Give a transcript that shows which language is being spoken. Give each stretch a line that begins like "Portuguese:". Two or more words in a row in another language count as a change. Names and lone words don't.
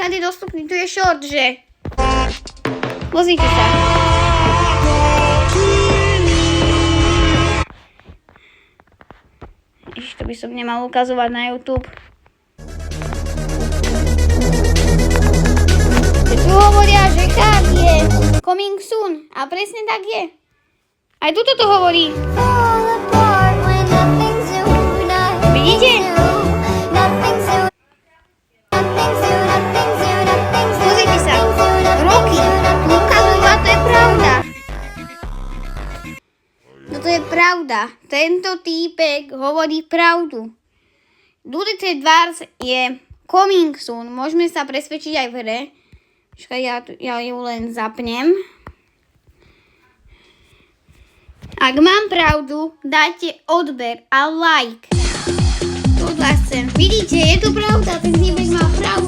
Slovak: Tu je short, že? Pozrite sa. To by som nemal ukazovať na YouTube. Tu hovoria, že chat je
English: coming soon.
Slovak: A presne tak je. Aj tuto to hovorí. Vidíte? Pozrite sa. Roky. Tu ukazujú, a to je pravda. No to je pravda. Tento týpek hovorí pravdu. Red Wars je
English: coming soon.
Slovak: Môžeme sa presvedčiť aj v hre. Počkaj, ja ju len zapnem. Ak mám pravdu, dajte odber a like. To od vás chcem. Vidíte, je to pravda. Ten týpek má pravdu.